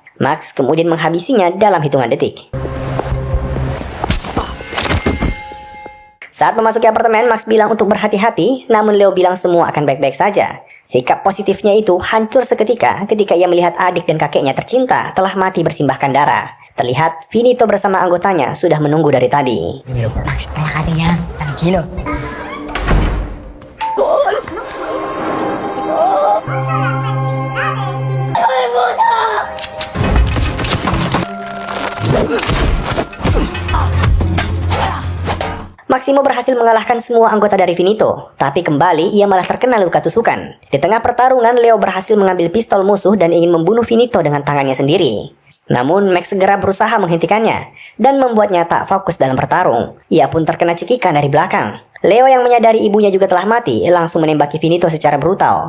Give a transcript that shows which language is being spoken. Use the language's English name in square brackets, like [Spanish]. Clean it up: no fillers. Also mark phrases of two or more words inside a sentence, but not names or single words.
[Indonesian] Max kemudian menghabisinya dalam hitungan detik. Saat memasuki apartemen, Max bilang untuk berhati-hati, namun Leo bilang semua akan baik-baik saja. Sikap positifnya itu hancur seketika ketika ia melihat adik dan kakeknya tercinta telah mati bersimbahkan darah. Terlihat Finito bersama anggotanya sudah menunggu dari tadi. [Spanish] Primero, Max, relájate ya, tranquilo. [Indonesian] Maximo berhasil mengalahkan semua anggota dari Finito, tapi kembali ia malah terkena luka tusukan. Di tengah pertarungan, Leo berhasil mengambil pistol musuh dan ingin membunuh Finito dengan tangannya sendiri. Namun Max segera berusaha menghentikannya dan membuatnya tak fokus dalam bertarung. Ia pun terkena cekikan dari belakang. Leo yang menyadari ibunya juga telah mati langsung menembaki Finito secara brutal.